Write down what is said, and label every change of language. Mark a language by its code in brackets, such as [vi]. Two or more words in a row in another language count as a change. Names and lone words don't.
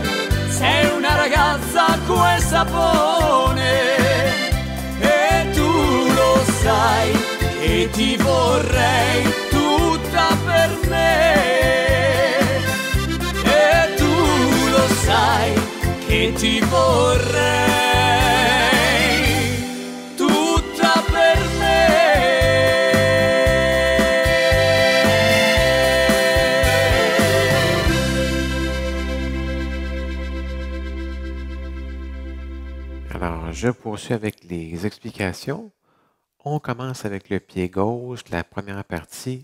[it] Sei una ragazza acqua e sapone e tu lo sai che ti vorrei tutta per me. E tu lo sai che ti vorrei tutta per me. [fr] Alors, je poursuis avec les explications. On commence avec le pied gauche, la première partie.